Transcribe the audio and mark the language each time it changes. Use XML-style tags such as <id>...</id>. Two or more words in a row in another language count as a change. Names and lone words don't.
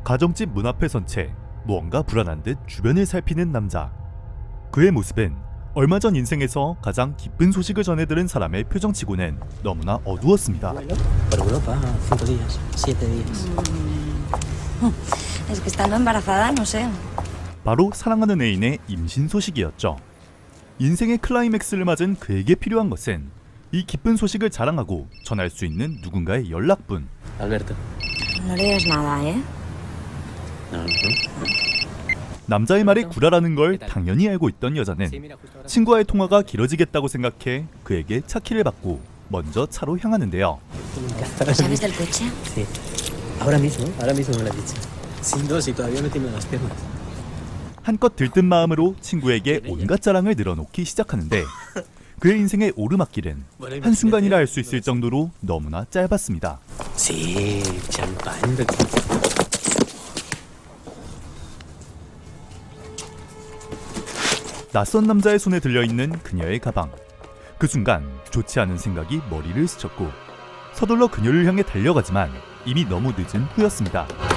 <ko>가정집 문 앞에 선 채 무언가 불안한 듯 주변을 살피는 남자. 그의 모습은 얼마 전 인생에서 가장 기쁜 소식을 전해들은 사람의 표정치고는 너무나 어두웠습니다.</ko> <es>Por Europa, 5 días, 7 días. Es que estando embarazada, no sé.</es> <ko>바로 사랑하는 애인의 임신 소식이었죠. 인생의 클라이맥스를 맞은 그에게 필요한 것은 이 기쁜 소식을 자랑하고 전할 수 있는 누군가의 연락뿐.</ko> <es>Alberto. No le digas nada, ¿eh? No, no.</es> <ko>남자의 말에 구라라는 걸 당연히 알고 있던 여자는 친구와의 통화가 길어지겠다고 생각해 그에게 차 키를 받고 먼저 차로 향하는데요.</ko> <es>¿Sabes del coche? Sí. Ahora mismo me lo has dicho. Sin dos y todavía me tiemblan las piernas.</es> <ko>한껏 들뜬 마음으로 친구에게 온갖 자랑을 늘어놓기 시작하는데 그의 인생의 오르막길은 한순간이라 할 수 있을 정도로 너무나 짧았습니다.</ko> <es>Sí, champán.</es> <ko>낯선 남자의 손에 들려있는 그녀의 가방. 그 순간 좋지 않은 생각이 머리를 스쳤고 서둘러 그녀를 향해 달려가지만 이미 너무 늦은 후였습니다.</ko>